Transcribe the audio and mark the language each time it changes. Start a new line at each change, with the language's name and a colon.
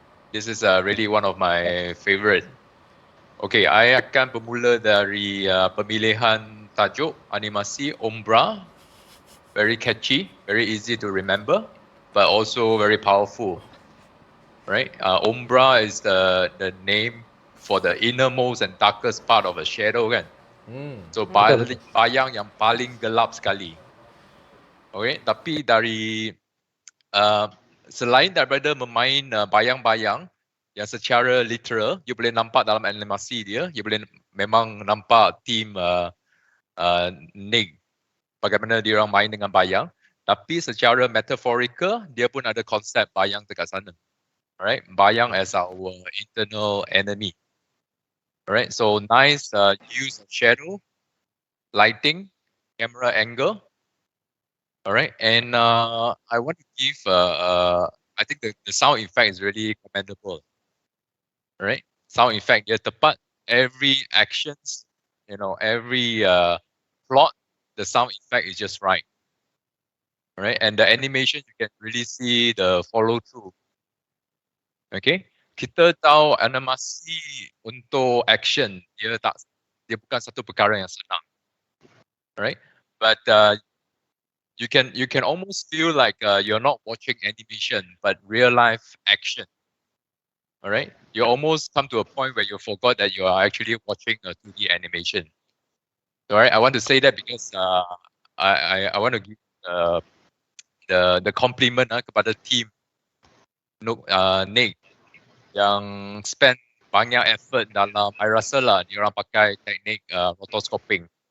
English: This is really one of my favourite.
Malay: Okey, I akan bermula dari pemilihan tajuk animasi Umrah.
English: Very catchy, very easy to remember, but also very powerful. Right? Umrah is the name for the innermost and darkest part of a shadow, kan?
Malay: So bayang yang paling gelap sekali. Okay, tapi dari selain daripada memain bayang-bayang yang secara literal, you boleh nampak dalam animasi dia, you boleh memang nampak team Nick bagaimana dia orang main dengan bayang, tapi secara metaphorical dia pun ada konsep bayang dekat sana.
English: Alright, bayang as our internal enemy. Alright, so nice use of shadow, lighting, camera angle. Alright, and I want to give I think the sound effect is really commendable. Alright, sound effect
Malay: dia tepat,
English: every actions, every plot, the sound effect is just right. Alright, and the animation you can really see the follow through.
Malay: Okay, kita tahu animasi untuk action dia bukan satu perkara yang senang.
English: Alright, but you can almost feel like you're not watching animation but real life action. Alright, you almost come to a point where you forgot that you are actually watching a 2D animation. Alright, I want to say that because I want to give the compliment
Malay: kepada team Nick yang spend banyak effort dalam, I rasa lah diorang pakai teknik rotoscoping.